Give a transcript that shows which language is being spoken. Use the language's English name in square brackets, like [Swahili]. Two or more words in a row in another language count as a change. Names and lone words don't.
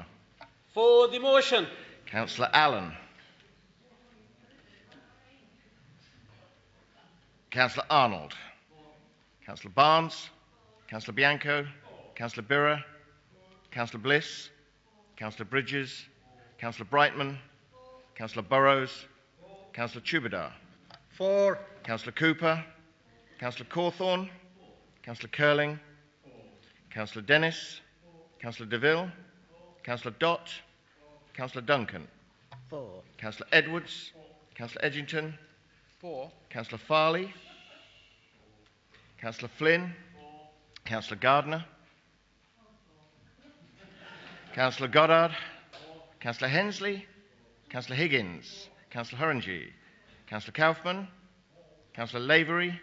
[English] For the motion. Councillor Allen. Councillor Arnold. Councillor Barnes. Councillor Bianco. Councillor Birra. Councillor Bliss. Councillor Bridges. Councillor Brightman. Councillor Burrows. Councillor Chubadar. For. Councillor Cooper. Councillor Corthorne. Councillor Curling. Councillor Dennis. Councillor DeVille. Councillor Dott. Councillor Duncan. For. Councillor Edwards. Councillor Eginton. For. Councillor Farley. Councillor Flynn. Councillor Gardner. Councillor Goddard. Councillor Hensley. Councillor Higgins. Councillor Horangi. Councillor Kaufman. Councillor Lavery.